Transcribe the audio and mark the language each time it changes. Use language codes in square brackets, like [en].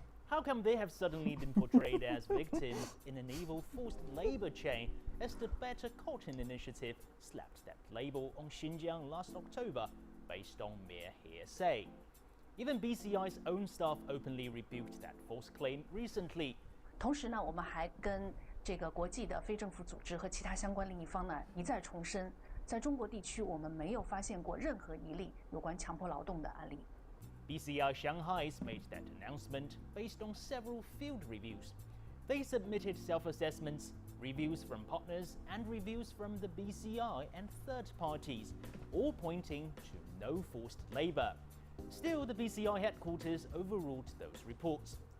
[en] How come they have suddenly been portrayed as victims in an evil forced labor chain as the Better Cotton Initiative slapped that label on Xinjiang last October based on mere hearsay? Even BCI's own staff openly rebuked that false claim recently. [zh] 同时呢，我们还跟这个国际的非政府组织和其他相关利益方呢一再重申，在中国地区我们没有发现过任何一例有关强迫劳动的案例。 [en] BCI Shanghai's made that announcement based on several field reviews. They submitted self-assessments, reviews from partners, and reviews from the BCI and third parties, all pointing to no forced labor. Still, the BCI headquarters overruled those reports.